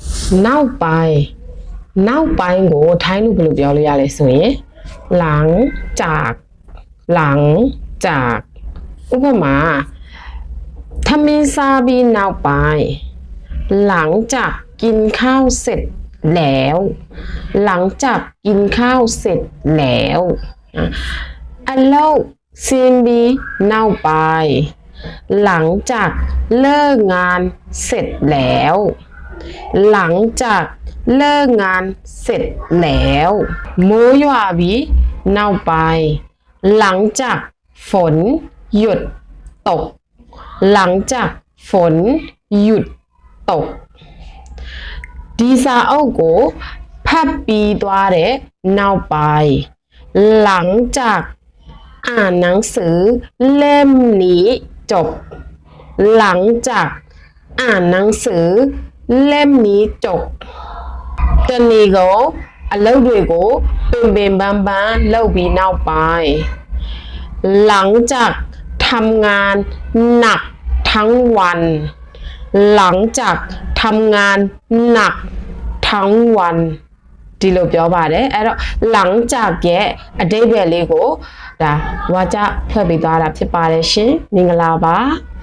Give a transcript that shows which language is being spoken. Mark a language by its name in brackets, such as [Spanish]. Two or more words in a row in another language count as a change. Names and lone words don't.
[Burmese] နောက်ပိုင်းကိုထိုင်းလို့ဘယ်လိုပြောလို့ရလဲဆိုရင် [Thai] หลังจาก [Burmese] ဥပမာ ထမင်းစားပြီး နောက်ပိုင်း [Thai] หลังจากกินข้าวเสร็จแล้วหลังจากกินข้าวเสร็จแล้ว [Burmese] အလုပ်ဆင်းပြီး နောက်ပိုင်း [Thai] หลังจากเลิกงานเสร็จแล้วหลังจากเลิกงานเสร็จแล้ว [Burmese] မိုးရွာပြီးနောက်ပိုင်း [Thai] หลังจาก ฝนหยุดตกหลังจากฝนหยุดตก [Burmese] ဒီစာအုပ်ကိုဖတ်ပြီး သွားတဲ့နောက်ပိုင်း [Thai] หลังจากอ่านหนังสือเล่มนี้จบหลัง จากอ่านหนังสือเล่มนี้จบตอนนี้ก็ [Burmese] အလုပ်တွေကိုပင်ပန်းပန်းလုပ်ပြီးနောက်ပိုင်း [Thai] หลังจากทำงานหนักทั้งวันหลังจากทำงานหนักทั้งวัน [Burmese] ဒီလိုပြောပါတယ်အဲ့တော့หลังจากရဲ့အဓိပ္ပာယ်လေးကိုဒါဝါကျဖွဲ့ပြီးသွားတာဖြစ်ပါတယ်ရှင်မင်္ဂလာပါ